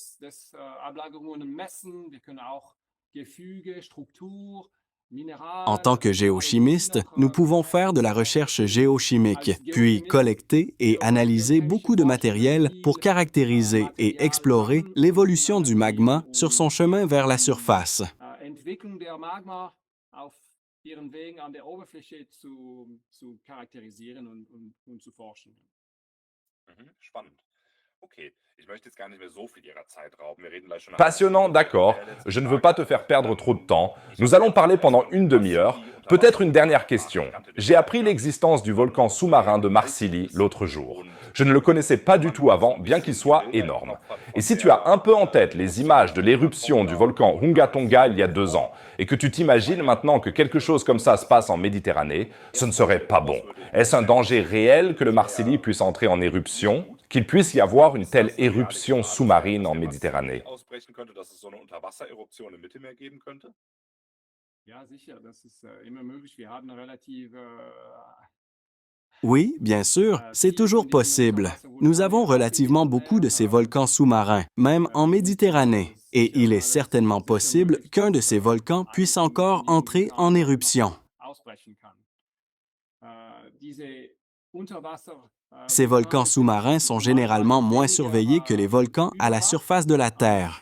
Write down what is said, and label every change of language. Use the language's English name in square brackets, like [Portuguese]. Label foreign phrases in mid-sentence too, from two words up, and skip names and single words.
[French] En tant que géochimiste, nous pouvons faire de la recherche géochimique, puis collecter et analyser beaucoup de matériel pour caractériser et explorer l'évolution du magma sur son chemin vers la surface. [German] Entwicklung der Magma auf ihren Wegen an der Oberfläche zu charakterisieren und zu forschen. Spannend. [French] Passionnant, d'accord. Je ne veux pas te faire perdre trop de temps. Nous allons parler pendant une demi-heure. Peut-être une dernière question. J'ai appris l'existence du volcan sous-marin de Marcilly l'autre jour. Je ne le connaissais pas du tout avant, bien qu'il soit énorme. Et si tu as un peu en tête les images de l'éruption du volcan Hunga Tonga il y a 2 ans, et que tu t'imagines maintenant que quelque chose comme ça se passe en Méditerranée, ce ne serait pas bon. Est-ce un danger réel que le Marcilly puisse entrer en éruption, qu'il puisse y avoir une telle éruption sous-marine en Méditerranée? [German] Ja, sicher, das ist immer möglich. Wir haben relativ [French] Oui, bien sûr, c'est toujours possible. Nous avons relativement beaucoup de ces volcans sous-marins, même en Méditerranée, et il est certainement possible qu'un de ces volcans puisse encore entrer en éruption. Ces volcans sous-marins sont généralement moins surveillés que les volcans à la surface de la Terre.